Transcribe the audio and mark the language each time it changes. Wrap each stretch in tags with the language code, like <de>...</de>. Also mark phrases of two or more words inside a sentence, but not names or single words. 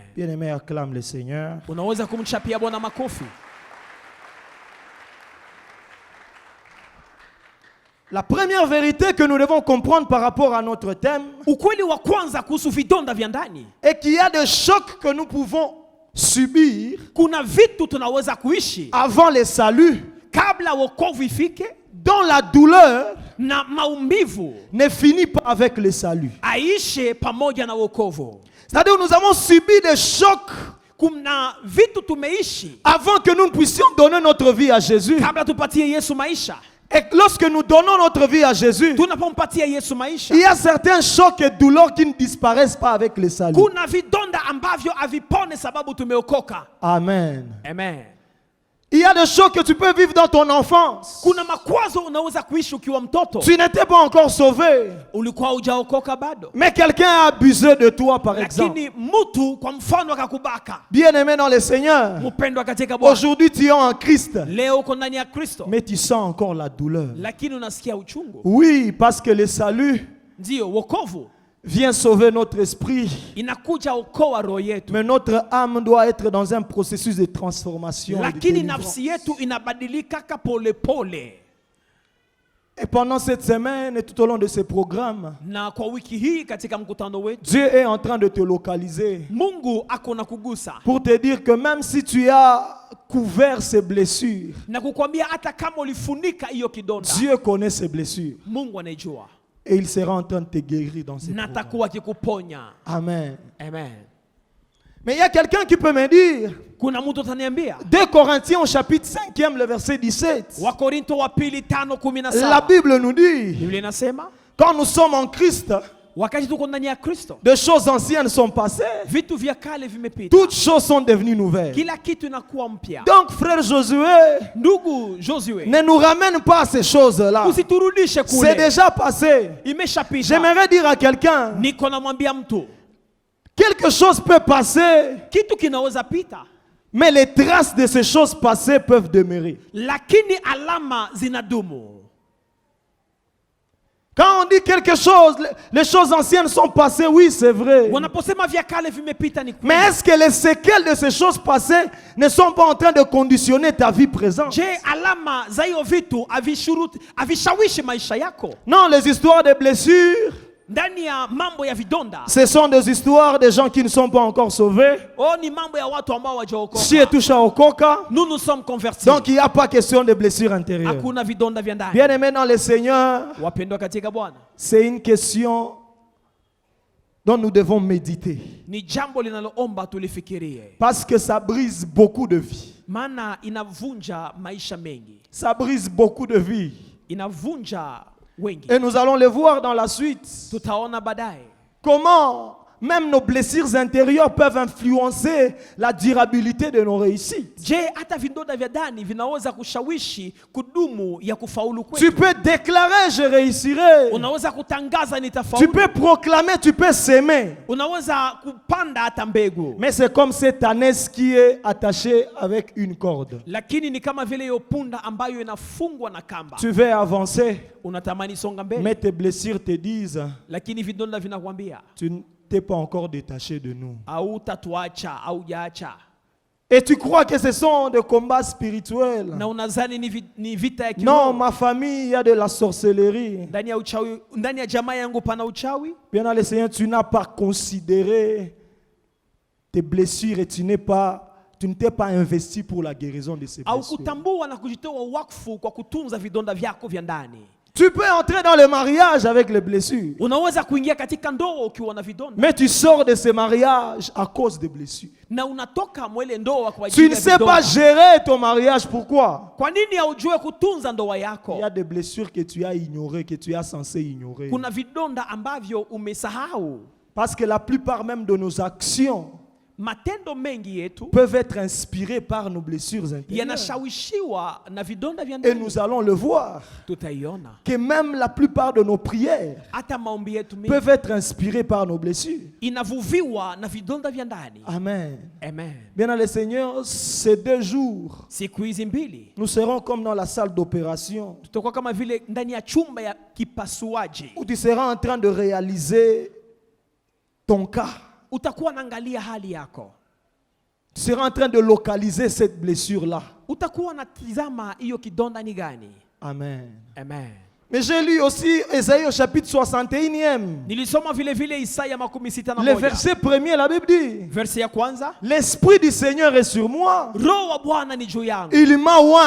<fr>Bien-aimé, acclame le Seigneur. La première vérité que nous devons comprendre par rapport à notre thème est qu'il y a des chocs que nous pouvons subir avant le salut, dont la douleur ne finit pas avec le salut. C'est-à-dire que nous avons subi des chocs</fr> <sw>Kuna vitu tumeishi</sw> <fr>avant que nous ne puissions donner notre vie à Jésus.</fr> <sw>kabla tupatie Yesu maisha.</sw> <fr>Et lorsque nous donnons notre vie à Jésus,</fr> <sw>Tunapompatia Yesu maisha,</sw> <fr>il y a certains chocs et douleurs qui ne disparaissent pas avec le salut.</fr> <sw>kuna vidonda ambavyo havipone sababu tumeokoka.</sw> <fr>Amen.</fr> <sw>Amen.</sw> <fr>Il y a des chocs que tu peux vivre dans ton enfance.</fr> <sw>Kuna makwazo unaweza kuishi ukiwa mtoto.</sw> <fr>Tu n'étais pas encore sauvé.</fr> <sw>Ulikuwa hujaokoka bado.</sw> <fr>Mais quelqu'un a abusé de toi, par exemple.</fr> <sw>Lakini mtu kwa mfano akakubaka.</sw> <fr>Bien-aimé dans le Seigneur,</fr> <sw>Mpendwa katika Bwana.</sw> <fr>aujourd'hui tu es en Christ.</fr> <sw>Leo uko ndani ya Kristo.</sw> <fr>Mais tu sens encore la douleur.</fr> <sw>Lakini unasikia uchungu.</sw> <fr>Oui, parce que le salut</fr> <sw>Ndio wokovu</sw> <fr>vient sauver notre esprit.</fr> <sw>inakuja okoa roho yetu.</sw> <fr>Mais notre âme doit être dans un processus de transformation.</fr> <sw>Lakini nafsi yetu inabadilika pole pole.</sw> <fr>Et pendant cette semaine et tout au long de ce programme,</fr> <sw>Na kwa wiki hii katika mkutano wetu,</sw> <fr>Dieu est en train de te localiser</fr> <sw>Mungu ako na kugusa.</sw> <fr>pour te dire que même si tu as couvert ces blessures,</fr> <sw>Na kukwambia hata kama ulifunika hiyo kidonda,</sw> <fr>Dieu connaît ces blessures.</fr> <sw>Mungu anaijua.</sw> <fr>Et il sera en train de te guérir dans ces</fr> <sw>Na</sw> <fr>programmes.</fr> <sw>atakuwa akikuponya.</sw> <fr>Amen.</fr> <sw>Amen.</sw> <fr>Mais il y a quelqu'un qui peut me dire,</fr> <sw>Kuna mtu ataniambia</sw> <fr>2 Corinthiens au chapitre 5e, le verset 17.</fr> <sw>Wakorinto wa pili 5:17.</sw> <fr>La Bible nous dit,</fr> <sw>Biblia inasema</sw> <fr>quand nous sommes en Christ,</fr> <sw>wakati tuko ndani ya Kristo,</sw> <fr>des choses anciennes sont passées,</fr> <sw>vitu vya kale vimepita.</sw> <fr>toutes choses sont devenues nouvelles.</fr> <sw>Kila kitu inakuwa mpya.</sw> <fr>Donc frère Josué,</fr> <sw>Ndugu Josué,</sw> <fr>ne nous ramène pas à ces choses-là.</fr> <sw>usiturudishe</sw> <fr>C'est</fr> <sw>kule.</sw> <fr>déjà passé.</fr> <sw>Imeshapita.</sw> <fr>J'aimerais dire à quelqu'un,</fr> <sw>Niko namwambia mtu,</sw> <fr>quelque chose peut passer,</fr> <sw>kitu kinaweza pita,</sw> <fr>mais les traces de ces choses passées peuvent demeurer.</fr> <sw>lakini alama zinadumu.</sw> <fr>Quand on dit quelque chose, les choses anciennes sont passées, oui, c'est vrai.</fr> <sw>Wanaposema vya kale vimepita ni</sw> <fr>Mais</fr> <sw>kweli.</sw> <fr>est-ce que les séquelles de ces choses passées ne sont pas en train de conditionner ta vie présente?</fr> <sw>Je, alama za hiyo vitu avishawishi maisha yako?</sw> <fr>Non, les histoires de blessures,</fr> <sw>Ndani ya mambo ya vidonda,</sw> <fr>ce sont des histoires de gens qui ne sont pas encore sauvés.</fr> <sw>ni mambo ya watu ambao wajaokoka.</sw> <fr>Si et touche à Okoka, Nous sommes convertis. donc il n'y a pas question de blessures intérieures.</fr> <sw>Hakuna vidonda vya ndani.</sw> <fr>Bien aimé dans le Seigneur,</fr> <sw>Wapendwa katika Bwana,</sw> <fr>c'est une question dont nous devons méditer.</fr> <sw>ni jambo linaloomba tulifikirie,</sw> <fr>Parce que ça brise beaucoup de vies.</fr> <sw>maana inavunja maisha mengi,</sw> <fr>Ça brise beaucoup de vies.</fr> <sw>inavunja wengi.</sw> <fr>Et nous allons le voir dans la suite.</fr> <sw>Tutaona baadaye</sw> <fr>Comment même nos blessures intérieures peuvent influencer la durabilité de nos réussites.</fr> <sw>Je, hata vidonda vya ndani vinaweza kushawishi kudumu ya kufaulu</sw> <fr>Tu</fr> <sw>kwetu.</sw> <fr>peux déclarer je réussirai.</fr> <sw>Unaweza kutangaza</sw> <fr>Tu</fr> <sw>nitafaulu.</sw> <fr>peux proclamer, tu peux s'aimer.</fr> <sw>Unaweza kupanda hata mbegu.</sw> <fr>Mais c'est comme cette ânesse qui est attachée avec une corde.</fr> <sw>Lakini ni kama vile hiyo punda ambayo inafungwa na kamba.</sw> <fr>Tu veux avancer,</fr> <sw>Unatamani songa mbele,</sw> <fr>mais tes blessures te disent,</fr> <sw>lakini vidonda vinakwambia</sw> <fr>tu n'es pas encore détaché de nous.</fr> <sw>hautatuacha au jaacha.</sw> <fr>Et tu crois que ce sont des combats spirituels.</fr> <sw>Na unadhani ni vita ya</sw> <fr>Non,</fr> <sw>kiroho.</sw> <fr>ma famille, il y a de la sorcellerie.</fr> <sw>Ndani ya uchawi, ndani ya jamaa yangu pana uchawi.</sw> <fr>Bien dans le Seigneur, tu n'as pas considéré tes blessures et tu ne t'es pas investi pour la guérison de ces</fr> <sw>Au</sw> <fr>blessures.</fr> <sw>kutambua na kujitoa wakfu kwa kutunza vidonda vyako vya ndani.</sw> <fr>Tu peux entrer dans le mariage avec les blessures.</fr> <sw>Unaweza kuingia katika ndoa ukiwa na vidonda.</sw> <fr>Mais tu sors de ce mariage à cause des blessures.</fr> <sw>Na unatoka mwele ndoa kwa</sw> <fr>Tu</fr> <sw>ajili</sw> <fr>ne</fr> <sw>ya</sw> <fr>sais pas</fr> <sw>vidonda.</sw> <fr>gérer ton mariage. Pourquoi?</fr> <sw>Kwa nini haujue kutunza ndoa</sw> <fr>Il</fr> <sw>yako?</sw> <fr>y a des blessures que tu as ignorées, que tu as censé ignorer.</fr> <sw>Kuna vidonda ambavyo umesahau.</sw> <fr>Parce que la plupart même de nos actions</fr> <sw>Matendo mengi yetu</sw> <fr>peuvent être inspirées par nos blessures intérieures.</fr> <sw>yanashawishiwa na vidonda vya</sw> <fr>Et</fr> <sw>ndani.</sw> <fr>nous allons le voir.</fr> <sw>Tutaiona</sw> <fr>Que même la plupart de nos prières</fr> <sw>hata maombi yetu mengi</sw> <fr>peuvent être inspirées par nos blessures.</fr> <sw>inavuviwa na vidonda vya ndani.</sw> <fr>Amen.</fr> <sw>Amen.</sw> <fr>Bien dans le Seigneur, ces 2 jours,</fr> <sw>Siku hizi mbili</sw> <fr>nous serons comme dans la salle d'opération</fr> <sw>tutakuwa kama vile ndani ya chumba ya kipasuaji.</sw> <fr>où tu seras en train de réaliser ton cas.</fr> <sw>Utakuwa naangalia hali yako.</sw> <fr>Tu seras en train de localiser cette blessure-là.</fr> <sw>Utakuwa natizama hiyo kidonda ni gani.</sw> <fr>Amen.</fr> <sw>Amen.</sw> <fr>Mais j'ai lu aussi Ésaïe au chapitre 61e.</fr> <sw>Nilisoma vile vile Isaya 61.</sw> <fr>Le verset 1er, la Bible dit,</fr> <sw>Verse ya kwanza,</sw> <fr>l'Esprit du Seigneur est sur moi.</fr> <sw>Roho wa Bwana ni juu yangu.</sw>